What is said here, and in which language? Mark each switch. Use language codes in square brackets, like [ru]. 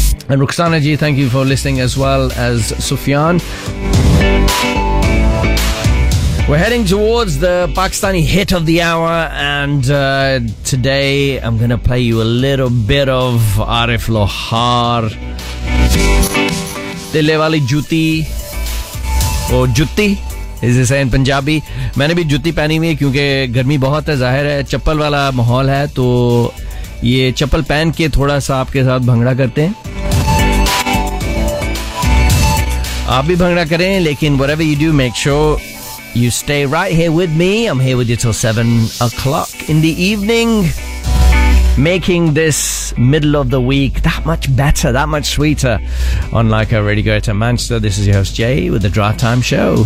[en] And Rukhsana Ji, thank you for listening, as well as Sufyan. We're heading towards the Pakistani hit of the hour, and today I'm going to play you a little bit of Arif Lohar. [pa] ਤਿੱਲੇ ਵਾਲੀ ਜੁੱਤੀ, ਓ ਜੁੱਤੀ, [en] is it say in Punjabi? [ur] میں نے بھی جوتی پہنی ہوئی ہے کیونکہ گرمی بہت ہے، ظاہر ہے چپل والا ماحول ہے، تو یہ چپل پہن کے تھوڑا سا آپکے ساتھ بھنگڑا کرتے ہیں. آپ بھی بھنگڑا کرے، لیکن [en] whatever you do, make sure you stay right here with me. I'm here with you till 7 o'clock in the evening, making this middle of the week that much better, that much sweeter. On Leica Radio Greater Manchester, this is your host Jay with the Drive Time Show.